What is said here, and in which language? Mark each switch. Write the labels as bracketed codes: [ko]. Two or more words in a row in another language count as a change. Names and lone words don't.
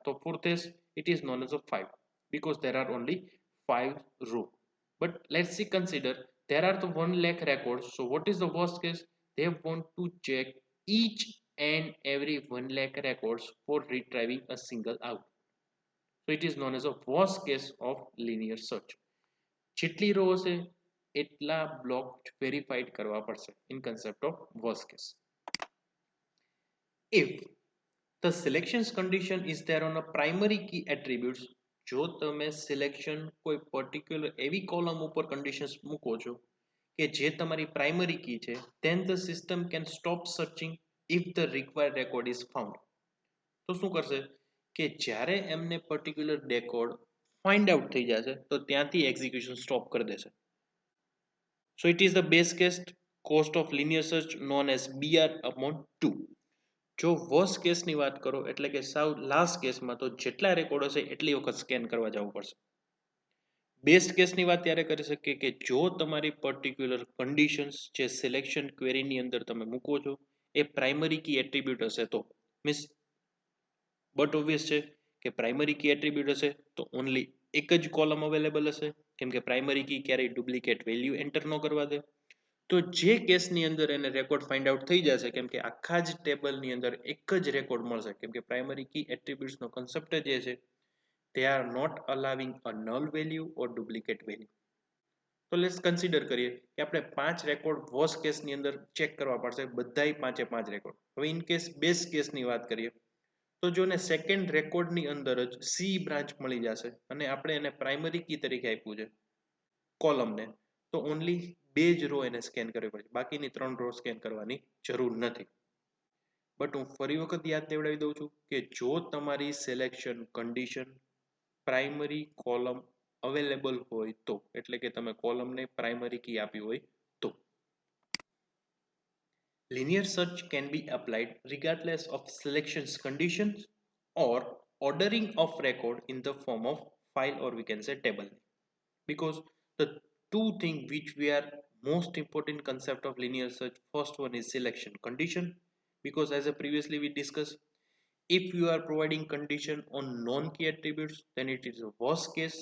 [en] So for this, it is known as a 5 because there are only 5 rows. But let's see, consider there are the 1 lakh records. So what is the worst case? They want to check each and every 1 lakh records for retrieving a single out. So it is known as a worst case of linear search. [gu] જેટલી રો હશે એટલા [en] block verified [gu] કરવા પડશે [en] in concept of worst case. If the selections condition is there on a primary key attributes, [gu] જો તમે સિલેક્શન કોઈ પર્ટિક્યુલર એવી કોલમ ઉપર કન્ડિશન્સ મૂકો છો કે જે તમારી [en] primary key [gu] છે, [en] then the system can stop searching if the required record is found. [gu] તો શું કરશે કે જ્યારે એમને પર્ટિક્યુલર રેકોર્ડ [en] find out [gu] થઈ જશે તો ત્યાંથી [en] execution stop [gu] કરી દેશે. [en] So it is the base case cost of linear search known as BR upon 2. [gu] જો વર્સ્ટ કેસની વાત કરો એટલે કે સાવ લાસ્ટ કેસમાં તો જેટલા રેકોર્ડ હશે એટલી વખત સ્કેન કરવા જવું પડશે. બેસ્ટ કેસની વાત ત્યારે કરી શકીએ કે જો તમારી પર્ટિક્યુલર કન્ડિશન્સ જે સિલેક્શન ક્વેરીની અંદર તમે મૂકો છો એ [en] primary key attribute [gu] હશે તો [en] means but obvious [gu] છે કે [en] primary key attribute [gu] હશે તો [en] only એક [gu] જ [en] column available [gu] હશે, કેમ કે [en] primary key [gu] ક્યારેય [en] duplicate value enter [gu] ન કરવા દે. તો જે કેસની અંદર એને રેકોર્ડ [en] find out [gu] થઈ જશે કેમ કે આખા જ ટેબલની અંદર એક જ રેકોર્ડ મળશે કેમ કે [en] primary key [gu] એટ્રીબ્યુટ્સનો કન્સેપ્ટ જ એ છે [en] they are not allowing a null value or duplicate value. [gu] તો [en] let's consider [gu] કરીએ કે આપણે 5 રેકોર્ડ વર્સ્ટ કેસની અંદર ચેક કરવા પડશે બધાય 5 રેકોર્ડ. હવે [en] in case best [gu] કેસની વાત કરીએ તો જો ને સેકન્ડ રેકોર્ડની અંદર જ [en] C branch [gu] મળી જશે અને આપણે એને [en] primary key [gu] તરીકે આપ્યું છે કોલમને, તો ઓનલી 2 જ રો એને સ્કેન કરવી પડશે, બાકીની 3 રો સ્કેન કરવાની જરૂર નથી. બટ હું ફરી વખત યાદ દેવડાવી દઉં છું કે જો તમારી [en] selection condition primary column available [gu] હોય તો, એટલે કે તમે કોલમને [en] primary key [gu] આપી હોય તો. [en] Linear search can be applied regardless of selections conditions or ordering of record in the form of file or we can say table. Because the two things which we are most important concept of linear search, first one is selection condition, because as a previously we discussed, if you are providing condition on non-key attributes then it is a worst case.